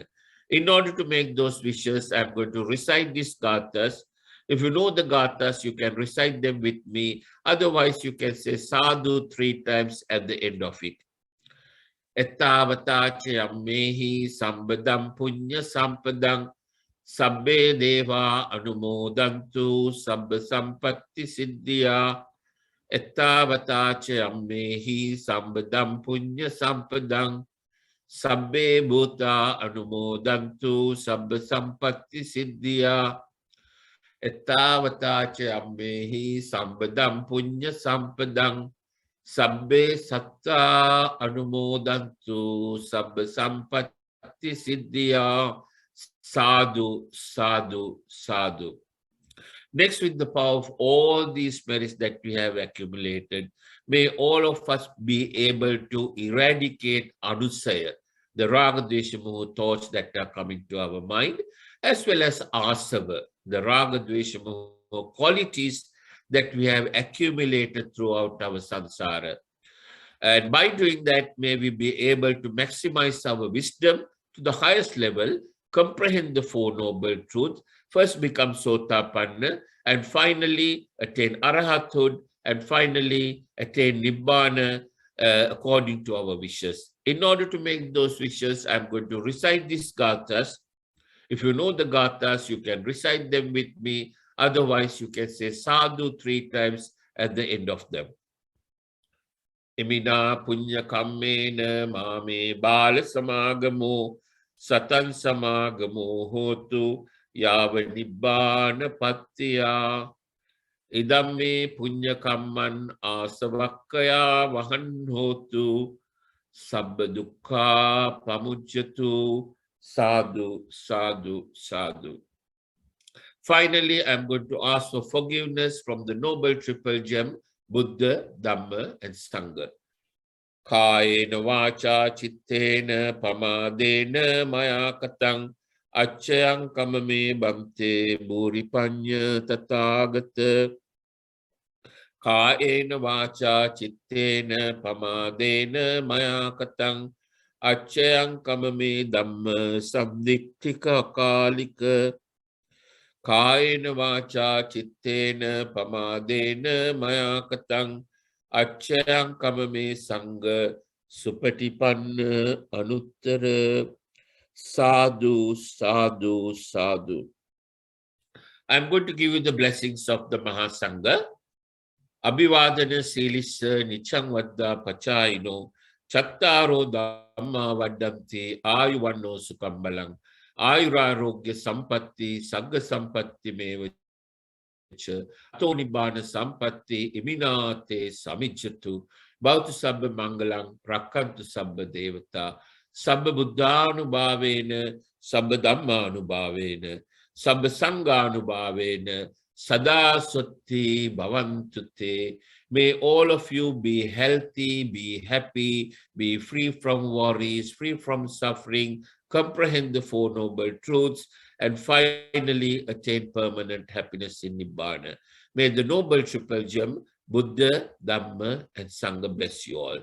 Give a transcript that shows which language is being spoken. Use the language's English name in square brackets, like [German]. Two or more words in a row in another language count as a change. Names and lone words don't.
[English] In order to make those wishes, I'm going to recite these gathas. If you know the gathas, you can recite them with me. Otherwise, you can say sadhu 3 times at the end of it. [Pali] Ettavata mehi sambadam punya sampadang sabbe deva anumodantu sabba sampatti siddhya. Ettavata mehi sambadam punya sampadang sabbe bhuta anumodantu sabba sampatti siddhya. Ettavata mehi sambadam punya sampadang sabbe satta anumodantu sabba sampatti siddhya. Sadhu, sadhu, sadhu. [English] Next, with the power of all these merits that we have accumulated, may all of us be able to eradicate anusaya, the [Pali] raga, dvesha, moha [English] thoughts that are coming to our mind, as well as asava, the [Pali] raga, dvesha, moha [English] qualities that we have accumulated throughout our samsara. And by doing that, may we be able to maximize our wisdom to the highest level, comprehend the 4 Noble Truths, first become sotapanna, and finally attain arahathood, and finally attain nibbana according to our wishes. In order to make those wishes, I'm going to recite these gathas. If you know the gathas, you can recite them with me. Otherwise, you can say sadhu 3 times at the end of them. [Pali] Imina punya kammena mame bala samagamo satan samagamo hotu yava nibbana pattiya idamme punya kamman asavakkaya vahan hotu sabba dukkha pamujjatu sadhu sadhu sadhu. [English] Finally, I'm going to ask for forgiveness from the noble triple gem, Buddha, Dhamma, and Sangha. [Pali] Kayena vacha chittena pamadena maya katang achyang kamame bhante buripanya tathagata. Kayena vacha chittena pamadena maya katang achyang kamame dhamma samdiktika kalika. Kayena vacha chittena pamadena maya katang achyang kamame sangha supatipanna anuttara sadhu sadhu sadhu. [English] I'm going to give you the blessings of the Mahasangha. [Pali] Abhivadana silissa nichang vadda pachayino chattaro dhamma vaddanti ayuvanno sukambalang ayurarogya sampatti sagga sampatti meva ato nibbana sampatti iminate samijjatu bhavatu sabba mangalang rakkantu sabba devata sabba buddhanubhavena sabba dhammanubhavena sabba sanghanubhavena sada sotti bhavantu te. [English] May all of you be healthy, be happy, be free from worries, free from suffering, comprehend the Four Noble Truths, and finally attain permanent happiness in Nibbana. May the Noble Triple Gem, Buddha, Dhamma, and Sangha bless you all.